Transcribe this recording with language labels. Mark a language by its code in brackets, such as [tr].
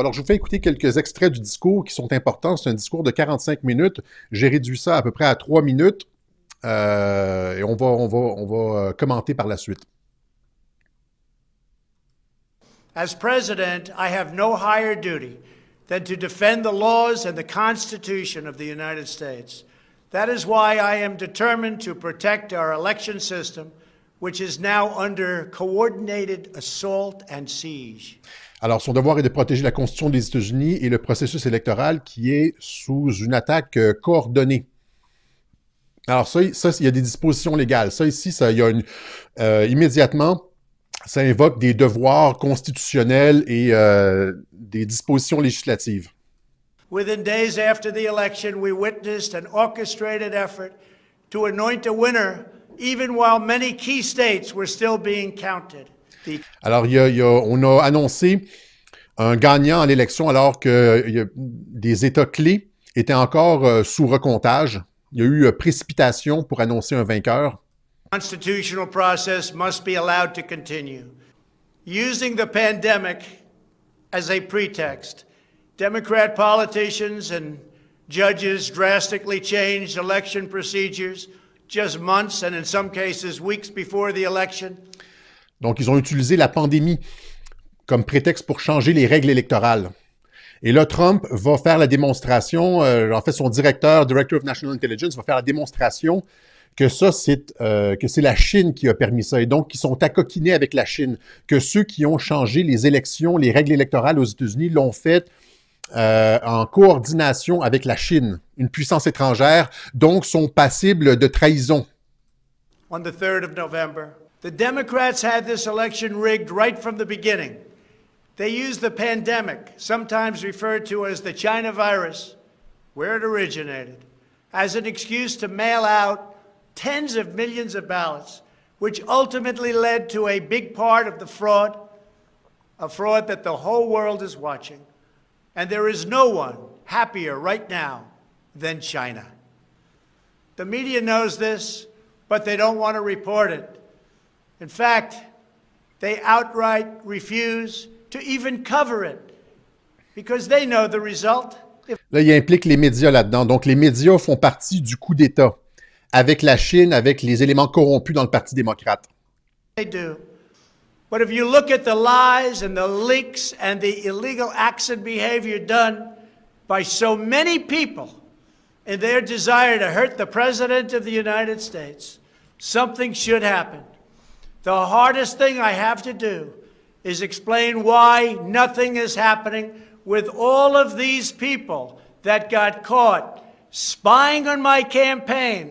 [fr] Alors, je vous fais écouter quelques extraits du discours qui sont importants. C'est un discours de 45 minutes. J'ai réduit ça à peu près à 3 minutes. Et on va commenter par la suite. [en] As President, I have no higher duty than to defend the laws and the Constitution of the United States. That is why I am determined to protect our election system, which is now under coordinated assault and siege. [fr] Alors, son devoir est de protéger la Constitution des États-Unis et le processus électoral qui est sous une attaque coordonnée. Alors, ça, il y a des dispositions légales. Ça, ici, il y a immédiatement, ça invoque des devoirs constitutionnels et des dispositions législatives. [en] Within days after the election, we witnessed an orchestrated effort to anoint a winner, even while many key states were still being counted. [fr] Alors, on a annoncé un gagnant à l'élection alors que des États clés étaient encore sous recomptage. Il y a eu précipitation pour annoncer un vainqueur. [en] The constitutional process must be allowed to continue. Using the pandemic as a pretext, Democrat politicians and judges drastically changed election procedures just months and in some cases weeks before the election. [fr] Donc, ils ont utilisé la pandémie comme prétexte pour changer les règles électorales. Et là, Trump va faire la démonstration, en fait, son directeur of National Intelligence, va faire la démonstration que ça, que c'est la Chine qui a permis ça, et donc qu'ils sont accoquinés avec la Chine, que ceux qui ont changé les élections, les règles électorales aux États-Unis l'ont fait en coordination avec la Chine, une puissance étrangère, donc sont passibles de trahison. [en] On the 3rd of November, the Democrats had this election rigged right from the beginning. They used the pandemic, sometimes referred to as the China virus, where it originated, as an excuse to mail out tens of millions of ballots, which ultimately led to a big part of the fraud, a fraud that the whole world is watching. And there is no one happier right now than China. The media knows this, but they don't want to report it. In fact, they outright refuse to even cover it because they know the result. [fr] Là, il implique les médias là-dedans. Donc, les médias font partie du coup d'État avec la Chine, avec les éléments corrompus dans le Parti démocrate. [en] They do. But if you look at the lies and the leaks and the illegal acts and behavior done by so many people in their desire to hurt the President of the United States, something should happen. The hardest thing I have to do is explain why nothing is happening with all of these people that got caught spying on my campaign.